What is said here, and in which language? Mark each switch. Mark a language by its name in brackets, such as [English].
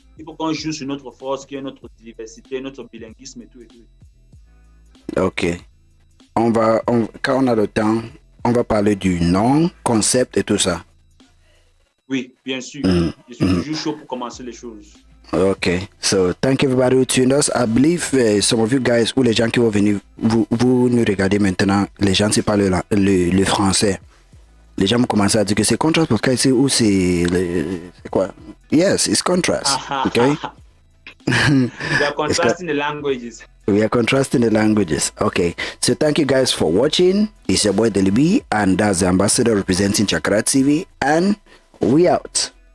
[French] Il faut qu'on joue sur notre force qui est notre diversité, notre bilinguisme et tout et tout. Ok. Quand on a le temps, on va parler du nom, concept et tout ça. Oui, bien sûr. Je suis toujours chaud pour commencer les choses. [English] Okay, so thank you everybody who tuned us. I believe some of you guys, [French] ou les gens qui vont venir, vous nous regardez maintenant, les gens qui parlent le français. Les gens vont commencer à dire que c'est contrast podcast ou c'est quoi? [English] Yes, it's contrast. Okay. We are contrasting the languages. We are contrasting the languages. Okay. So thank you guys for watching. It's your boy Liby, and that's the ambassador representing Chakra TV, and we out.